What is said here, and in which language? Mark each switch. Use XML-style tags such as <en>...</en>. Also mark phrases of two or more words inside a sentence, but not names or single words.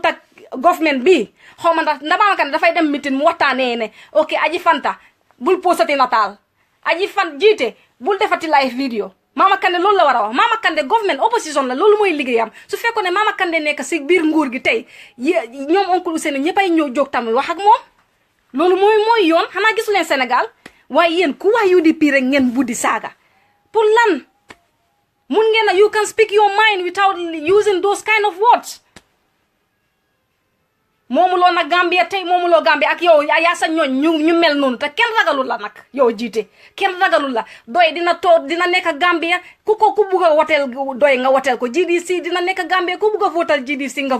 <wo>ak government bi xaw ma ndax Mama Kandeh dafay dem meeting mu waxtaanee ne ok Aji Fanta bul posati nataal Aji Fan jiite bul defati</wo> <en>live video</en> <wo>Mama Kandeh loolu la war a wax Mama Kandeh government opposition la loolu mooy liggéeyam su fekkoon ne Mama Kandeh nekk si biir nguur gi tey ñoom oncle Ousseynou ñëppay ñëw jóg tamit wax ak moom loolu mooy yoon xanaa gisu leen Sénégal waaye yéen ku wax UDP rek ngeen buddi saaga pour lan mun ngeen</wo> <en>you can speak your mind without using those kind of words</en> <wo>moomuloo nag Gambia tey moomuloo Gambia ak yow yaa sa ñooñ ñu mel noonu te kenn ragalul la nag yow jiite kenn ragalul la doy dina nekk Gambia ku bugg a woteel doy nga woteel ko GDC dina nekk Gambia ku bugg a votal GDC nga</wo>